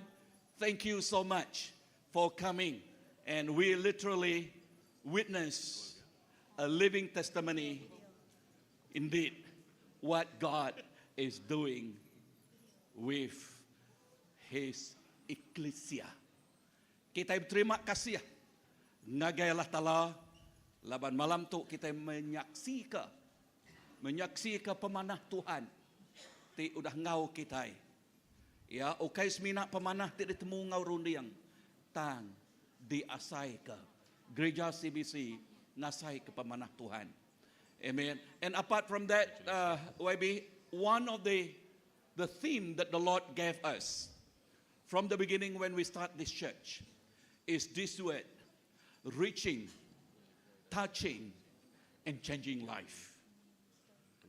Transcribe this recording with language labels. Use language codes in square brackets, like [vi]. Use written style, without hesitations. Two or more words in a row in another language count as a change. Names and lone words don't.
[en] Thank you so much for coming. And we literally witness a living testimony, indeed, what God is doing with His Ecclesia. [iba] Kita berterima kasih ngagaylah tala laban malam tu kita menyaksikan pemanah Tuhan ti udah ngau kita. Ya, okay semina pemanah ti ditemu ngau rundiang tang diasai ke gereja CBC ngasai ke pemanah Tuhan. Amen. [en] And apart from that, YB, one of the theme that the Lord gave us from the beginning when we start this church is this word, reaching, touching, and changing life.